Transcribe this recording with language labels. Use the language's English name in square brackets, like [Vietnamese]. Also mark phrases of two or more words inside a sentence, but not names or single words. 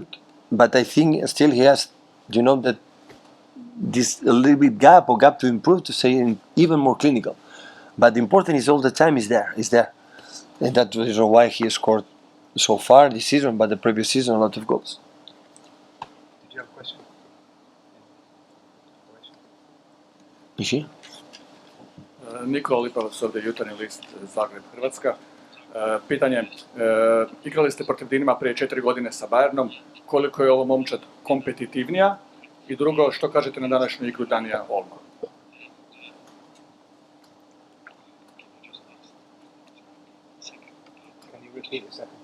[English] But I think still he has, that this a little bit gap to improve, to say even more clinical. But the important is all the time is there, and that is why he scored so far this season. But the previous season a lot of goals. Did you have a question? Is he? [Croatian] Niko Lipovac ovdje, Jutarnji list, Zagreb, Hrvatska. Pitanje, igrali ste protiv Dinama prije 4 godine sa Bayernom, koliko je ovo momčad kompetitivnija? I drugo, što kažete na današnju igru Danija Olma? [English] Can you repeat the second part?